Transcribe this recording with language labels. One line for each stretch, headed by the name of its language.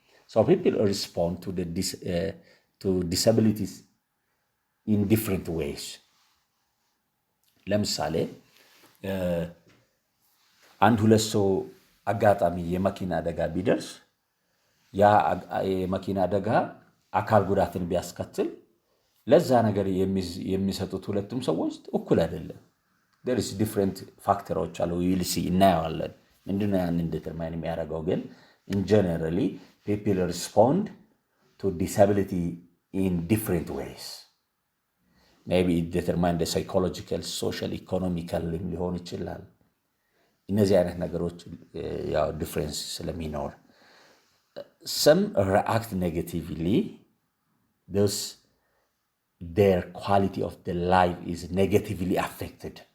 English: So people respond to disabilities in different ways.
Amharic: ለምሳሌ አንድ ሁለት ሰው አጋጣሚ የመኪና አደጋ ቢደርስ ያ የመኪና አደጋ አካል ጉዳትን ቢያስከትል ለዛ ነገር የሚሰጡት ሁለቱም ሰዎች እኩል አይደለም።
English: there is different
Amharic: ፋክተሮች አሉ።
English: we'll see
Amharic: እናየዋለን ምንድነው ያንን ዲተርማይን የሚያደርገው። ግን
English: in generally people respond to disability in different ways. maybe it determine the psychological, social, economical
Amharic: ሊሆን ይችላል። እነዚህ አይነት ነገሮች ያው ዲፍረንስ ስለሚኖር
English: some react negatively, thus their quality of the life is negatively affected.